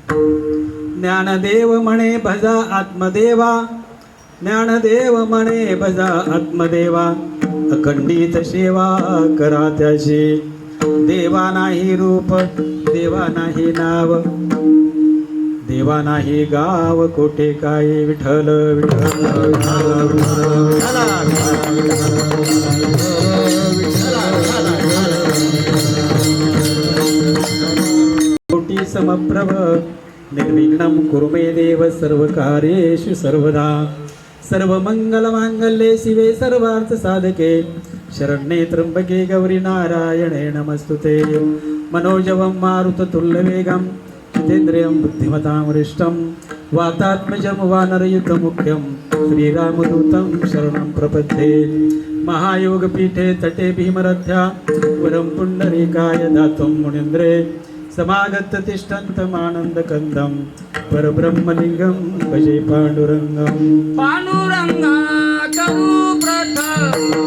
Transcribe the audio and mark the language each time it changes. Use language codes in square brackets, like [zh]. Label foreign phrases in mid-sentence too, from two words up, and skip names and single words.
[mr] ज्ञानदेव म्हणे भजा आत्मदेवा, ज्ञानदेव म्हणे भजा आत्मदेवा, अखंडित सेवा करा त्याची, देवा नाही रूप, देवा नाही नाव, देवा नाही गाव कोठे काय, विठ्ठल विठ्ठल [sa] कोटी समप्रभ निर्विघ्नं कुरु मे देव सर्वकार्येषु सर्वदा, सर्वमंगलमांगल्ये शिवे सर्वार्थ साधके, शरण्ये त्र्यंबके गौरी नारायणे नमस्तुते, मनोजवं मारुततुल्यवेगं जितेन्द्रियं बुद्धिमतां वरिष्ठं, वातात्मजं वानरयुतमुख्यं श्रीरामदूतं शरणं प्रपद्ये, महायोगपीठे तटे भीमरथ्या वरं पुण्डरीकाय दातुं मुनीन्द्रे, समागत तिष्ठन्तमानन्दकन्दं परब्रह्मलिङ्गं भजे पाण्डुरङ्गं, [mr] पांडुरंगा करू प्रथम